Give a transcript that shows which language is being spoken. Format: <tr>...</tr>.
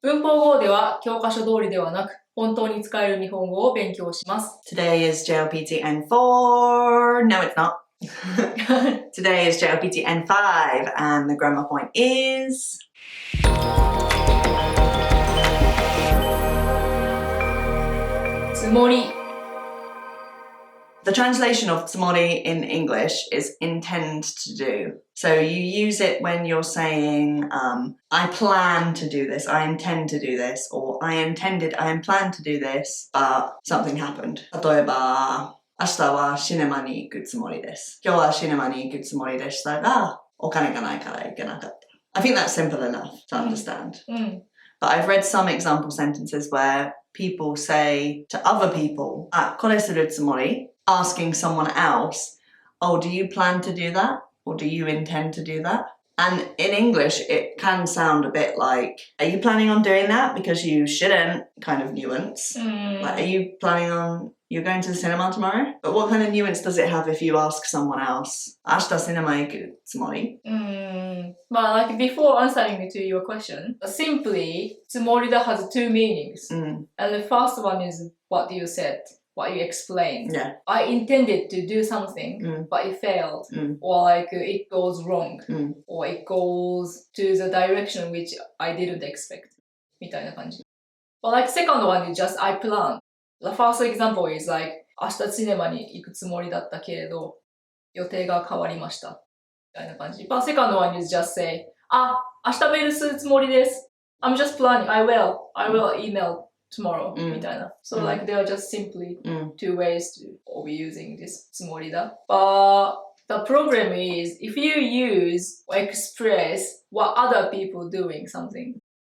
<ja>文法語では教科書通りではなく、本当に使える日本語を勉強します。</ja> <en>Today is JLPT N4. No, it's not. Today is JLPT N5 and the grammar point is...</en> <ja>つもり。</ja> <en>The translation of つもり in English is intend to do. So you use it when you're saying, I plan to do this, I intend to do this, or I planned to do this, but something happened.</en> <ja>例えば、明日はシネマに行くつもりです。今日はシネマに行くつもりでしたが、お金がないから行けなかった。</ja> <en>I think that's simple enough to understand. But I've read some example sentences where people say to other people,</en> <ja>あ、これするつもり?</ja> <en>Asking someone else, oh, do you plan to do that? Or do you intend to do that? And in English, it can sound a bit like, are you planning on doing that? Because you shouldn't, kind of nuance. Like, are you planning on, you're going to the cinema tomorrow? But what kind of nuance does it have if you ask someone else,</en> <ja>明日シネマ行くつもり?</ja> <en>But like before answering to your question, simply, つもり has two meanings. And the first one is what you said.What you explained. Yeah. I intended to do something, but it failed. Or like it goes wrong. Or it goes to the direction which I didn't expect.</en> <ja>みたいな感じ。</ja> <en>But like second one is just I planned. The first example is like</en> <ja>明日シネマに行くつもりだったけれど予定が変わりました。みたいな感じ。</ja> <en>But second one is just say</en> <ja>あ、明日メールするつもりです。</ja> <en>I'm just planning. I will email.Tomorrow,</en> <ja>みたいな。</ja> <en>So like there are just simply two ways of using this つもりだ。 But the problem is if you use or express what other people doing something.</en>